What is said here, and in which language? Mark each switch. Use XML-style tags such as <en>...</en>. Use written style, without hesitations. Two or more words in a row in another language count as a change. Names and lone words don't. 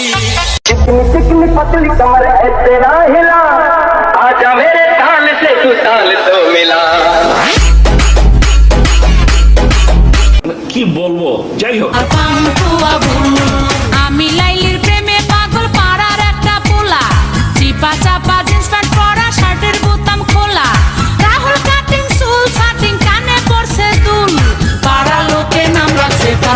<hi>पतली कमर है तेरा हिला, आजा मेरे ताल से तू ताल तो मिला।</hi> <bn>কি বলবো, যাই হোক। আমি লাইলির প্রেমে পাগল, পাড়ার একটা পোলা, চিপা চাপা জিন্স প্যান্ট পরা, শার্টের বোতাম খোলা, রাহুল কাটিং চুল ছাটিং, কানে পড়ছে দুল, পাড়ার লোকে নাম রাখছে তার।</bn>